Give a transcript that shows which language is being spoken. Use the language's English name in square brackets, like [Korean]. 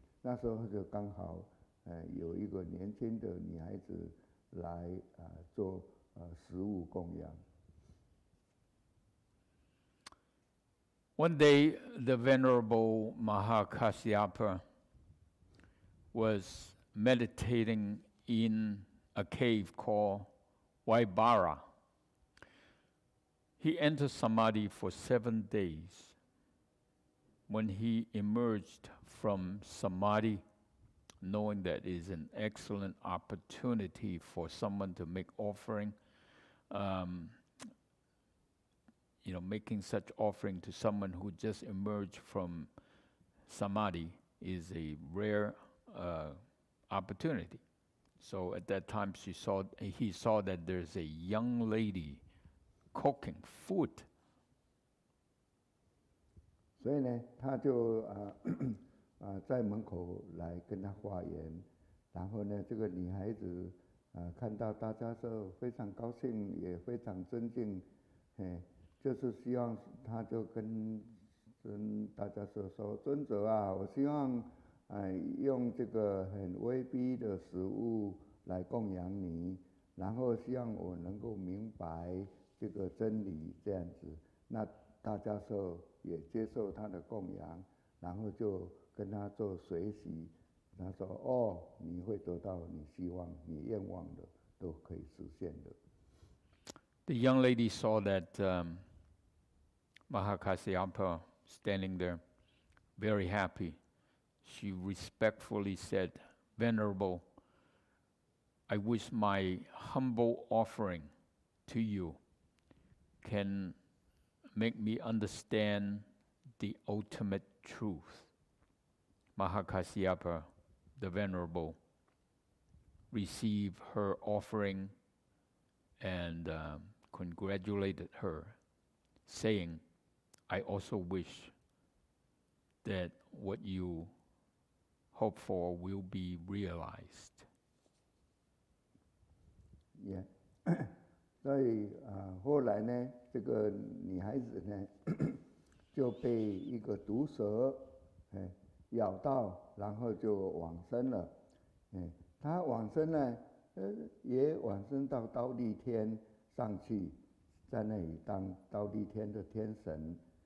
[Chinese] 那时候就刚好有一个年轻的女孩子来做食物供养。 [English] One day, the Venerable Mahakasyapa was meditating in a cave called Vaibhara. He entered samadhi for 7 days. When he emerged from samadhi, knowing that it is an excellent opportunity for someone to make offering, making such offering to someone who just emerged from samadhi is a rare opportunity. So at that time, he saw that there's a young lady cooking food. [Chinese] 所以呢，他就在门口来跟他化缘，然后呢，这个女孩子看到大迦叶非常高兴，也非常尊敬，就是希望他就跟大迦叶说：“尊者啊，我希望用这个很威逼的食物来供养你，然后希望我能够明白这个真理，这样子。” 那大迦叶也接受他的供养，然后就跟他做随喜。他说：“哦，你会得到你希望、你愿望的，都可以实现的。” [English] The young lady saw that Mahakasyapa standing there, very happy. She respectfully said, "Venerable, I wish my humble offering to you can make me understand the ultimate truth." Mahakasyapa, the Venerable, received her offering and congratulated her, saying, "I also wish that what you hope for will be realized." [Chinese] 所以后来呢，这个女孩子呢就被一个毒蛇咬到，然后就往生了。她往生呢，也往生到忉利天上去，在那里当忉利天的天神。